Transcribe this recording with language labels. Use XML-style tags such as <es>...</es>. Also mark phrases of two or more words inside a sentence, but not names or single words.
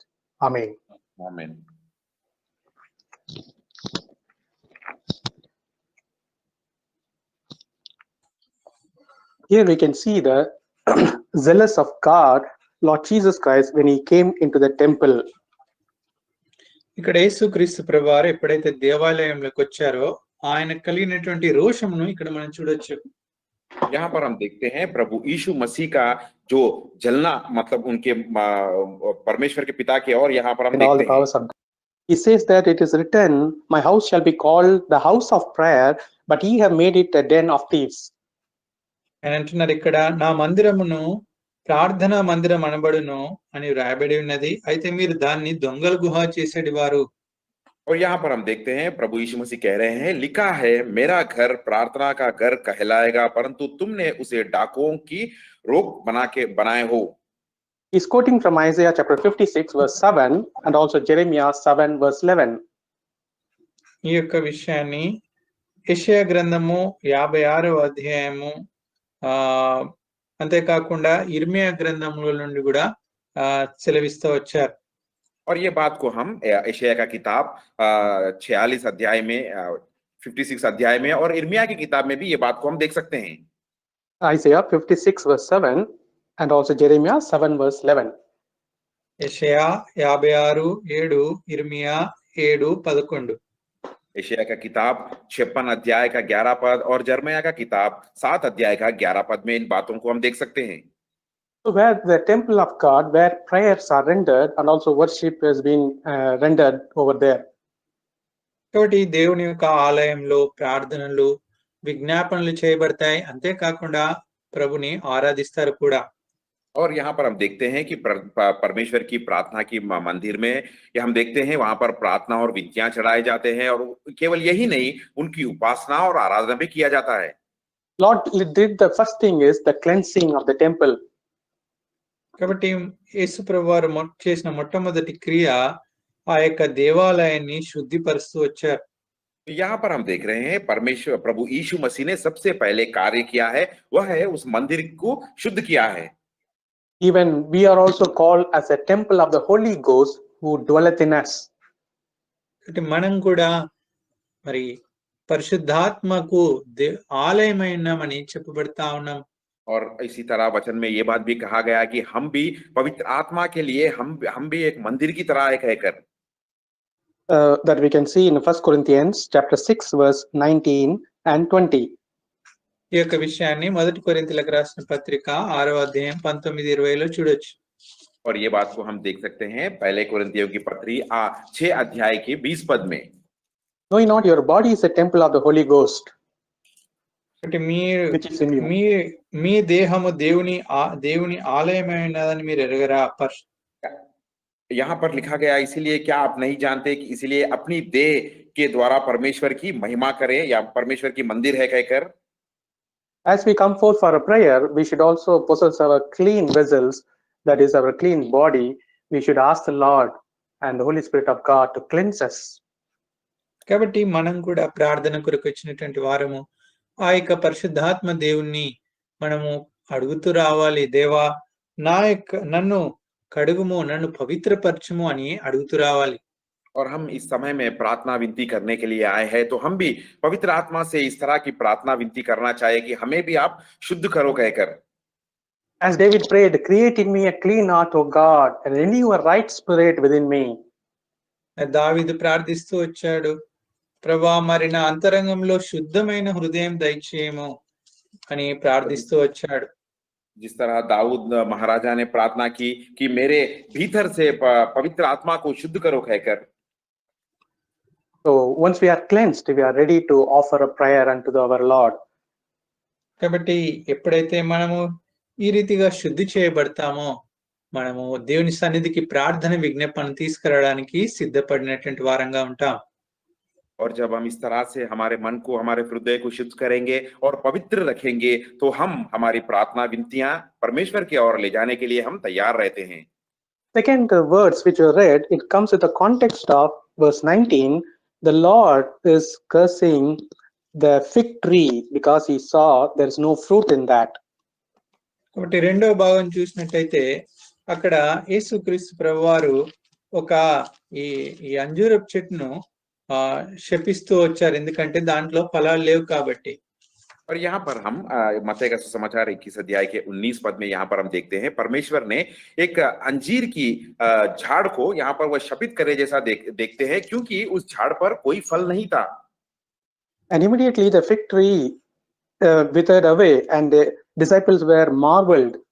<en>Amen. Amen. Here we can see the zealous of God, Lord Jesus Christ, when he came into the temple.</en> <te>ఇక్కడ యేసుక్రీస్తు ప్రభువారు ఎప్పుడైతే దేవాలయంలోకి వచ్చారో ఆయన కలిగినటువంటి రోషమును ఇక్కడ మనం చూడొచ్చు.</te> <hi>यहाँ पर हम देखते हैं प्रभु यीशु मसीह का जो जलना, मतलब उनके परमेश्वर के पिता की ओर यहाँ पर हम देखते हैं.</hi> <en>He says that it is written, My house shall be called the house of prayer, but ye have made it a den of thieves.</en> <te>ఆయన అంటున్నారు ఇక్కడ, నా మందిరమును ప్రార్థనా మందిరం అనబడును అని రాయబడి ఉన్నది, అయితే మీరు దాన్ని దొంగల గుహ చేసేటి వారు.</te> <hi>और यहाँ पर हम देखते हैं प्रभु यीशु मसीह कह रहे हैं, लिखा है मेरा घर प्रार्थना का घर कहलाएगा, परंतु तुमने उसे डाकुओं की रोक बनाए हो.</hi> <en>He's quoting from Isaiah chapter 56 verse 7 and also Jeremiah 7 verse 11.</en> <te>ఈ యొక్క విషయాన్ని యెషయా గ్రంథము 56వ అధ్యాయము అంతేకాకుండా ఇర్మియా గ్రంథముల నుండి కూడా సెలవిస్తూ వచ్చారు.</te> <hi>और ये बात को हम यशायाह का किताब 46 अध्याय में 56 अध्याय में और इर्मिया की किताब में भी ये बात को हम देख सकते हैं।</hi> <en>Isaiah 56 verse 7 and also Jeremiah 7 verse 11.</en> <te>యెషయా 56:7, ఇర్మియా 7:11.</te> <hi>यशायाह का किताब 56 अध्याय का 11 पद और जर्मया का किताब 7 अध्याय का 11 पद में इन बातों को हम देख सकते हैं।</hi> <en>So where the temple of God, where prayers are rendered and also worship has been rendered over there.</en> <te>కాబట్టి దేవుని యొక్క ఆలయంలో ప్రార్థనలు, విజ్ఞాపనలు చేయబడతాయి. అంతేకాకుండా ప్రభుని ఆరాధిస్తారు కూడా.</te> <hi>और यहाँ पर हम देखते हैं कि परमेश्वर की प्रार्थना की मंदिर में या हम देखते हैं वहां पर प्रार्थना और विधियां चढ़ाए जाते हैं और केवल यही नहीं, उनकी उपासना और आराधना भी किया जाता है।</hi> <en>Lord did the first thing is the cleansing of the temple.</en> <te>కాబట్టి యేసు ప్రభువారు చేసిన మొట్టమొదటి క్రియ ఆ యొక్క దేవాలయాన్ని శుద్ధిపరుస్తూ వచ్చారు.</te> <hi>यहाँ पर हम देख रहे हैं परमेश्वर प्रभु यीशु मसीह ने सबसे पहले कार्य किया है, वह है उस मंदिर को शुद्ध किया है।</hi> <en>Even we are also called as a temple of the Holy Ghost who dwelleth in us.</en> <te>కాబట్టి మనం కూడా మరి పరిశుద్ధాత్మకు ఆలయమైనామని చెప్పబడతా ఉన్నాం.</te> <hi>और इसी तरह वचन में ये बात भी कहा गया कि हम भी पवित्र आत्मा के लिए हम भी एक मंदिर की तरह एक कहकर</hi> <en>that we can see in 1 Corinthians chapter 6 verse 19 and 20.</en> <te>ఈ యొక్క విషయాన్ని మొదటి కొరింథీయులకు రాసిన పత్రిక 6వ అధ్యాయం 19-20లో చూడొచ్చు.</te> <hi>और ये बात को हम देख सकते हैं पहले कोरिन्थियों की पत्री 6 अध्याय के 20 पद में।</hi> <en>Know ye not your body is a temple of the Holy Ghost,</en> <te>అంటే</te> <en>which is in you.</en> <te>మీ దేహము దేవుని ఆలయమైనదని మీరు ఎరగరా?</te> <hi>यहाँ पर लिखा गया इसीलिए क्या आप नहीं जानते कि इसीलिए अपनी देह के द्वारा परमेश्वर की महिमा करें या परमेश्वर की मंदिर है कहकर।</hi> <en>As we come forth for a prayer, we should also possess our clean vessels, that is our clean body. We should ask the Lord and the Holy Spirit of God to cleanse us.</en> <te>కాబట్టి మనం కూడా ప్రార్థన కొరకు వచ్చినటువంటి వారము ఆ యొక్క పరిశుద్ధాత్మ దేవుణ్ణి మనము అడుగుతూ రావాలి. దేవా నన్ను కడుగుము, నన్ను పవిత్రపరచుము అని అడుగుతూ రావాలి.</te> <hi>और हम इस समय में प्रार्थना विनती करने के लिए आए हैं, तो हम भी पवित्र आत्मा से इस तरह की प्रार्थना विनती करना चाहिए कि हमें भी आप शुद्ध करो कहकर।</hi> <en>As David prayed, create in me a clean heart, O God, and renew a right spirit within me.</en> <te>దావీదు ప్రార్థిస్తూ వచ్చాడు, ప్రభువా మరి నా అంతరంగంలో శుద్ధమైన హృదయం దయచేయము అని ప్రార్థిస్తూ వచ్చాడు.</te> <hi>जिस तरह दाऊद महाराजा ने प्रार्थना की कि मेरे भीतर से पवित्र आत्मा को शुद्ध करो कहकर।</hi> <en>So once we are cleansed, we are ready to offer a prayer unto our Lord.</en> <te>కాబట్టి ఎప్పుడైతే మనము ఈ రీతిగా శుద్ధి చేయబడతామో మనము దేవుని సన్నిధికి ప్రార్థన విజ్ఞాపన తీసుకురావడానికి సిద్ధపడినటువంటి వారంగా ఉంటాం.</te> <hi>और जब हम इस तरह से हमारे मन को, हमारे हृदय को शुद्ध करेंगे और पवित्र रखेंगे, तो हम हमारी प्रार्थना विनतियां परमेश्वर की ओर ले जाने के लिए हम तैयार रहते हैं।</hi> <en>Second words which you read, it comes with the context of verse 19. The Lord is cursing the fig tree because he saw there is no fruit in that.</en> <te>కాబట్టి రెండవ భాగం చూసినట్టయితే అక్కడ యేసుక్రీస్తు ప్రభువారు ఒక ఈ అంజూరపు చెట్టును శపిస్తూ వచ్చారు, ఎందుకంటే దాంట్లో ఫలాలు లేవు కాబట్టి.</te> <hi>और यहाँ पर हम मत्ती का सुसमाचार 21 अध्याय के 19 पद में यहाँ पर हम देखते हैं परमेश्वर ने एक अंजीर की झाड़ को यहाँ पर वह शपित करे जैसा देखते हैं, क्योंकि उस झाड़ पर कोई फल नहीं था।</hi> <en>And immediately the fig tree withered away and the disciples were marveled.</en>